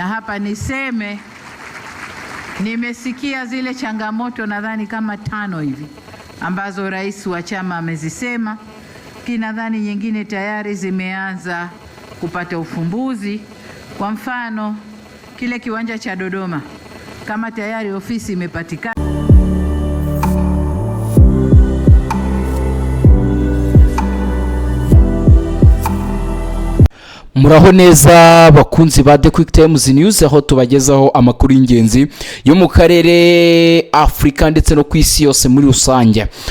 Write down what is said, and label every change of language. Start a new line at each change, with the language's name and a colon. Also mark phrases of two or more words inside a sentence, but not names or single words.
Swahili: Na hapa niseme nimesikia zile changamoto nadhani kama 5 hivi ambazo rais wa chama amezisema. Nadhani nyingine tayari zimeanza kupata ufumbuzi. Kwa mfano, kile kiwanja cha Dodoma kama tayari ofisi imepatikana.
Kinyarwanda: Muraho neza bakunzi ba The Quick Times News, aho tubagezaho amakuru y'ingenzi yo mu karere Afrika ndetse no ku isi yose muri rusange.